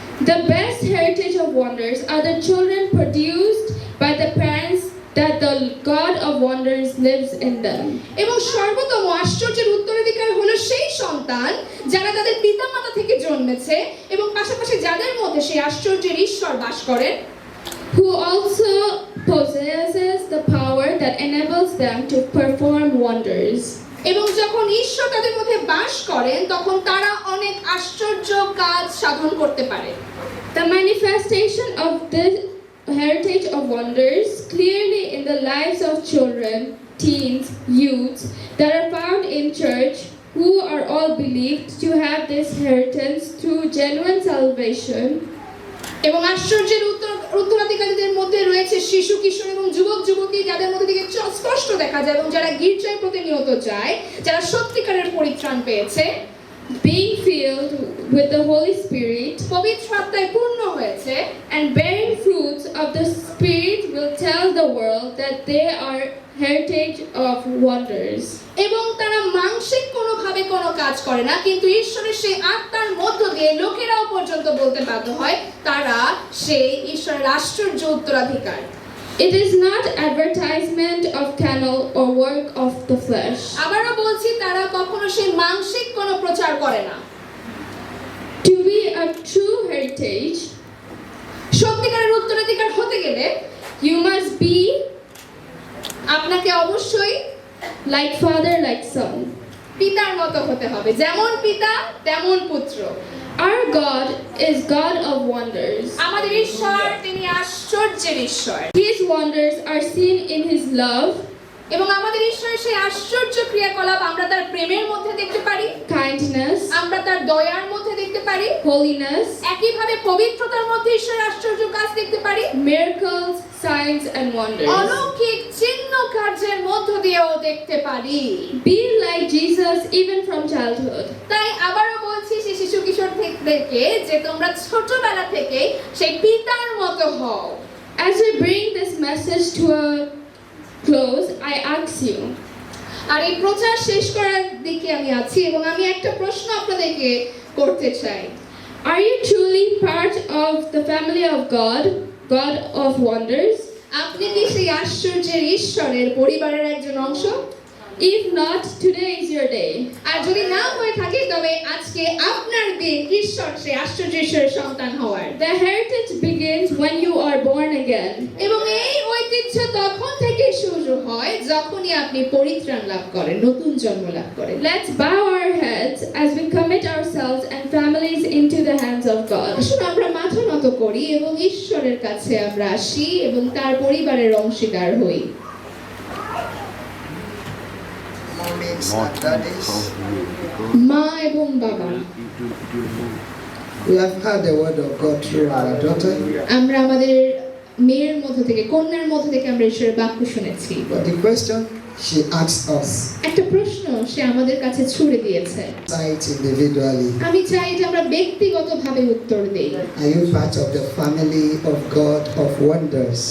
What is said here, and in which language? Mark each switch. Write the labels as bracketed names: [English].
[English] The best heritage of wonders are the children produced by the parents that the God of wonders lives in them. [Bangla] এবং সর্বোত্তম আশ্চর্যের উত্তরাধিকার হলো সেই সন্তান যারা তাদের পিতামাতা থেকে জন্মেছে এবং পাশাপাশি যাদের মধ্যে সেই আশ্চর্যের ঈশ্বর বাস করেন, [English] who also possesses the power that enables them to perform wonders. [Bangla] এবং যখন ঈশ্বর তাদের মধ্যে বাস করেন তখন তারা অনেক আশ্চর্য কাজ সাধন করতে পারে। [English] The manifestation of this heritage of wonders clearly in the lives of children, teens, youths that are found in church who are all believed to have this inheritance through genuine salvation. [Bangla] এবং আশ্চর্যের উত্তরাধিকারীদের মধ্যে রয়েছে শিশু, কিশোর এবং যুবক যুবতী যাদের মধ্যে থেকে স্পষ্ট দেখা যায় এবং যারা গির্জায় প্রতিনিয়ত যায়, যারা সত্যিকারের পরিত্রাণ পেয়েছে, [English] being filled with the Holy Spirit, [Bangla] পবিত্র আত্মায় পূর্ণ হয়েছে, [English] and bearing fruits of the Spirit will tell the world that they are heritage of wonders. [Bangla] এবং তারা মানসিক কোনোভাবে কোনো কাজ করে না, কিন্তু ঈশ্বরের সেই আত্মার মধ্য দিয়ে লোকেরাও পর্যন্ত বলতে বাধ্য হয় তারা সেই ঈশ্বরের আশ্চর্য উত্তরাধিকার। [English] It is not advertisement of canal or work of the flesh. [Bangla] আবারও বলছি, তারা কখনো সেই মানসিক কোনো প্রচার করে না। [English] To be a true heritage, [Bangla] সত্যিকারের উত্তরাধিকার হতে গেলে [English] you must be [Bangla] আপনাকে অবশ্যই [English] like father, like son. [Bangla] পিতার মতো হতে হবে, যেমন পিতা তেমন পুত্র। [English] Our God is God of wonders. [Bangla] আমাদের ঈশ্বর তিনি আশ্চর্যের ঈশ্বর। [English] His wonders are seen in His love, [Bangla] এবং আমাদের ঈশ্বরের সেই আশ্চর্য ক্রিয়াকলাপ আমরা তার প্রেমের মধ্যে দেখতে পারি, [English] kindness, [Bangla] আমরা তার দয়ার মধ্যে দেখতে পারি, [English] holiness, [Bangla] একইভাবে পবিত্রতার মধ্যে ঈশ্বরের আশ্চর্য কাজ দেখতে পারি, [English] miracles, signs and wonders. [Bangla] অলৌকিক চিহ্ন কার্যের মধ্য দিয়েও দেখতে পারি। [English] Be like Jesus even from childhood. [Bangla] তাই আবারও বলছি, সেই শিশু কিশোর থেকে যে তোমরা ছোটবেলা থেকে সেই পিতার মতো হও। [English] As we bring this message to a close, I ask you, [Bangla] আর এই প্রচার শেষ করার দিকে আমি আছি এবং আমি একটা প্রশ্ন আপনাদেরকে করতে চাই। [English] are you truly part of the family of God, God of wonders? [Bangla] আপনি কি সেই আশ্চর্যের ঈশ্বরের পরিবারের একজন অংশ? [English] If not, today is your day. [Bangla] আর যদি না হয়ে থাকে তবে আজকে আপনার দিন ঈশ্বর সেই আশ্চর্য ঈশ্বরের সন্তান হওয়ার। [English] The heritage begins when you are born again. [Bangla] এবং এই ঐতিহ্য তখন থেকে শুরু হয় যখনই আপনি পরিত্রাণ লাভ করেন, নতুন জন্ম লাভ করেন। [English] Let's bow our heads as we commit ourselves and families into the hands of God. [Bangla] আসুন আমরা মাথা নত করি এবং ঈশ্বরের কাছে আমরা আসি এবং তার পরিবারের অংশীদার হই। [English] Mommies and daddies, [Bangla] মা এবং বাবা, [English] we have heard the word of God through our daughter, [Bangla] আমরা আমাদের মেয়ের মধ্য থেকে, কন্যার মধ্য থেকে আমরা ঈশ্বরের বাক্য শুনেছি। [English] but the question she asked us, [Bangla] একটা প্রশ্ন সে আমাদের কাছে ছুড়ে দিয়েছে। [English] sight individually, [Bangla] আমি চাই যে আমরা ব্যক্তিগতভাবে উত্তর দেই। [English] are you part of the family of God of wonders?